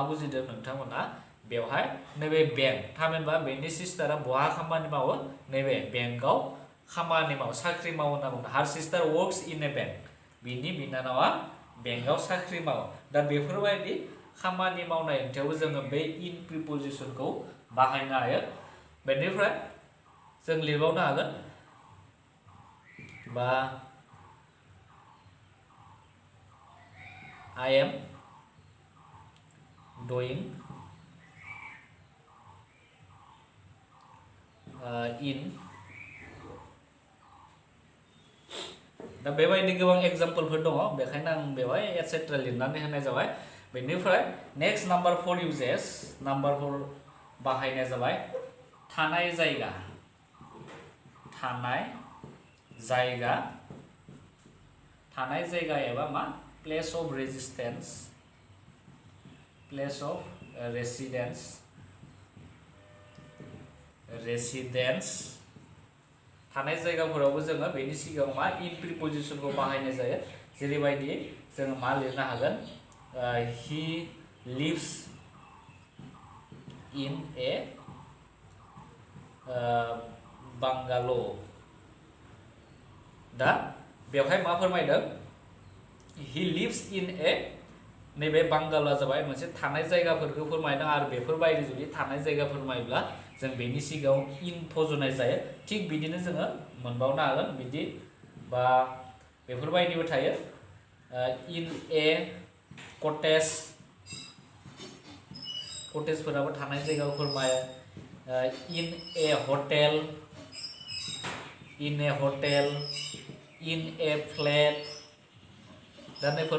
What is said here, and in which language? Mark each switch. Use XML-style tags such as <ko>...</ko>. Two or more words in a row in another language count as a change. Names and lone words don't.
<brx>बुजिदों नोंथांमोना बेवहाय नैबे बैंक थामहिनबा बेनि सिस्टारा बहा खामानि मावो नैबे बेंकआव खामानि मावो साख्रि मावो होनना बुंदों</brx> <en>her sister works in a bank</en> <brx>बिनि बिनानावा बेंकआव साख्रि मावो दा बेफोरबायदि खामानि मावनाय ओंथियावबो जोङो बे इन प्रिपोजिशनखौ बाहायनो हायो बेनिफ्राय जों लिरबावनो हागोन बा</brx> <en>I am doing in</en> <brx>दा बेबायदि गोबां एग्जाम्पलफोर दङ बेखायनो आं बेवहाय एटसेट्रा लिरनानै होनाय जाबाय बेनिफ्राय</brx> <en>next number 4 uses number 4</en> <brx>बाहायनाया जाबाय थानाय जायगा एबा मा</brx> <en>place of residence</en> <brx>थानाय जायगाफोरावबो जोङो बेनि सिगाङाव मा इन प्रिपोजिशनखौ बाहायनाय जायो जेरैबायदि जोङो मा लिरनो हागोन</brx> <en>he lives in a bungalow</en> <brx>दा बेवहाय मा फोरमायदों</brx> <en>he lives in a</en> <brx>नैबे बांगालआ जाबाय मोनसे थानाय जायगाफोरखौ फोरमायदों आरो बेफोरबायदि जुदि थानाय जायगा फोरमायोब्ला जों बेनि सिगाङाव इन फज'नाय जायो थिग बिदिनो जोङो मोनबावनो हागोन बिदि बा बेफोरबायदिबो थायो</brx> <en>in a</en> <brx>कटेजफोराबो थानाय जायगाखौ फोरमायो</brx> <en>in a hotel in a flat</en> <brx>दा बेफोर</brx>